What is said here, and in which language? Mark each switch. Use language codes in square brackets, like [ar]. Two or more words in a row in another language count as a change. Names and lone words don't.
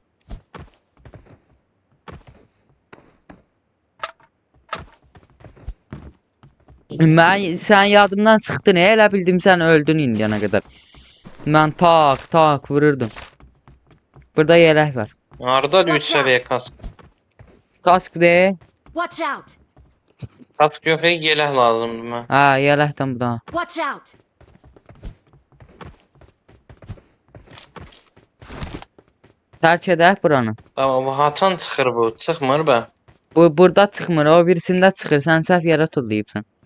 [az] Sən yadımdan çıxdın, elə bildim sən öldün indiyana qədər. Mən tak vururdum. Burada yelək var. Harada 3 səviyyə kask? Kask de. [en] Watch out! [az] Kask yox, yelək lazımdır mən. Hə, yeləkdən burada. [en] Watch out! [az] Tərk edək buranı. Tamam, bu hatan çıxır bu, çıxmır bə. Burada çıxmır, o birisində çıxır. Sən səhv yerə tullayıbsan.